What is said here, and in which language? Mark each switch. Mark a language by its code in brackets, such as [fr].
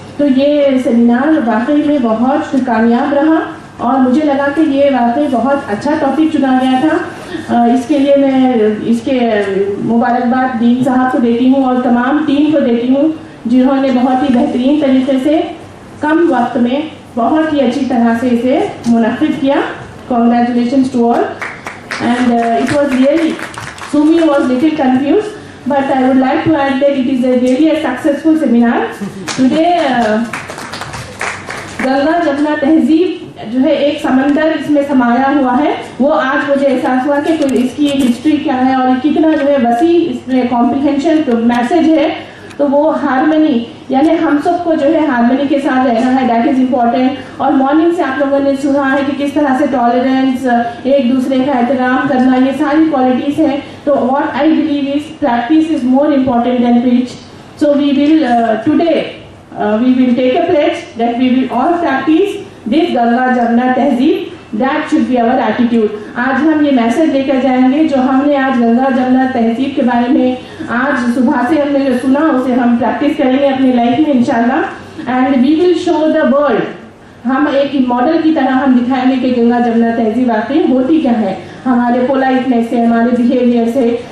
[hi] तो ये सेमिनार वाकई में बहुत कामयाब रहा, और मुझे लगा कि ये वाकई बहुत अच्छा टॉपिक चुना गया था। इसके लिए मैं इसके मुबारकबाद डीन साहब को देती हूँ और तमाम टीम को देती हूँ, जिन्होंने बहुत ही बेहतरीन तरीके से कम वक्त में बहुत ही अच्छी तरह से इसे मुनक़िद किया। [en] Congratulations to all, and it was really, Sumi was little confused, but I would like to add that it is really a successful seminar. [hi] Today Ganga Jamuna तहजीब जो है एक समंदर इसमें समाया हुआ है, वो आज मुझे एहसास हुआ कि इसकी हिस्ट्री क्या है और कितना जो है वसी इसमें कॉम्प्रिहेंशन मैसेज है। तो वो हारमनी, यानी हम सबको जो है हारमनी के साथ रहना है, [en] That is important. [hi] और मॉर्निंग से आप लोगों ने सुना है कि किस तरह से टॉलरेंस, एक दूसरे का एहतराम करना, ये सारी क्वालिटीज़ हैं। [en] तो what I believe is practice is more important than preach. So we will today we will take a pledge that we will all practice this Ganga Jamuna तहजीब, that should be our attitude। [hi] आज हम ये message लेकर जाएंगे जो हमने आज गंगा जमुना तहजीब के बारे में आज सुबह से हमने जो सुना, उसे हम प्रैक्टिस करेंगे अपनी लाइफ में इंशाल्लाह। [en] and we will show the world, [hi] हम एक मॉडल की तरह हम दिखाएंगे कि गंगा जमुना तहजीब वाकई होती क्या है, हमारे पोलाइटनेस से, हमारे बिहेवियर से।